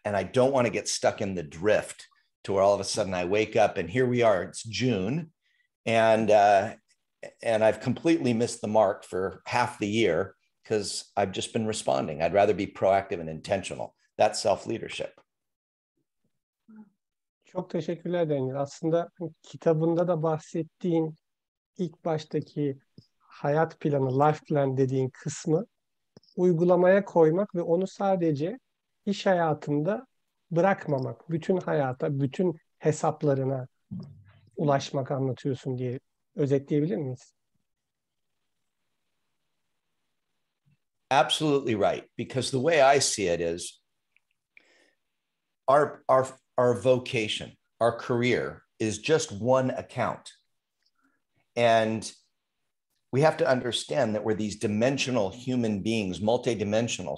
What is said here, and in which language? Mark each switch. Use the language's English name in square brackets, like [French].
[English] And I don't want to get stuck in the drift to where all of a sudden I wake up and here we are, it's June, and I've completely missed the mark for half the year because I've just been responding. I'd rather be proactive and intentional. That's self-leadership. [Turkish] Çok teşekkürler Daniel. Aslında kitabında da bahsettiğin ilk baştaki hayat planı, life plan dediğin kısmı uygulamaya koymak ve onu sadece iş hayatında bırakmamak, bütün hayata, bütün hesaplarına ulaşmak anlatıyorsun diye özetleyebilir miyiz? [English] Absolutely right. Because the way I see it is our vocation, our career is just one account. And we have to understand that we're these dimensional human beings, multidimensional.